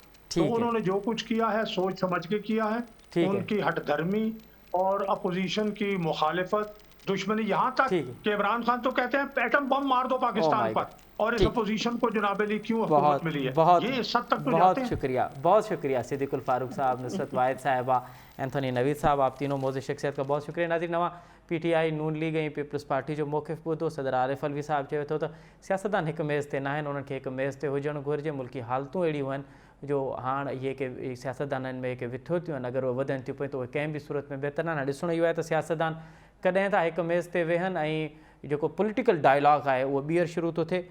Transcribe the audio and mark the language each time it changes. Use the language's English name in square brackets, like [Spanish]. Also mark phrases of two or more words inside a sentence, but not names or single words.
[Urdu] تو انہوں نے جو کچھ کیا ہے سوچ سمجھ کے کیا ہے. ان کی ہٹ دھرمی اور اپوزیشن کی مخالفت, دشمنی, یہاں تک کہ عمران خان تو کہتے ہیں ایٹم بم مار دو پاکستان پر, اور اس اپوزیشن کو جناب علی کیوں حکومت ملی ہے, یہ اس حد تک تو جاتے ہیں. بہت شکریہ صدیق الفاروق صاحب, نصرت واحد صاحبہ, اینتھونی نوید صاحب, آپ تینوں موضوع شخصیت کا بہت شکریہ. [Sindhi] ناظرین, نواں پی ٹی آئی نون لیگ ऐं पीपल्स पार्टी जो मौक़िफ़ ॿुधो, सदर आरिफ अलवी साहब चयो थो त सियासतदान हिक मेज़ ते न आहिनि, उन्हनि खे हिक मेज़ ते हुजणु घुरिजे. मुल्की हालतूं अहिड़ियूं आहिनि जो हाणे इहे के सियासतदाननि में के विथियो थियूं आहिनि, अगरि उहे वधनि थियूं पियूं त उहे कंहिं बि सूरत में बहितर न आहिनि. ॾिसणो इहो आहे त सियासतदान कॾहिं था हिक मेज़ ते वेहनि ऐं जेको [English] political dialogue [Sindhi] आहे उहो ॿीहर शुरू थो थिए.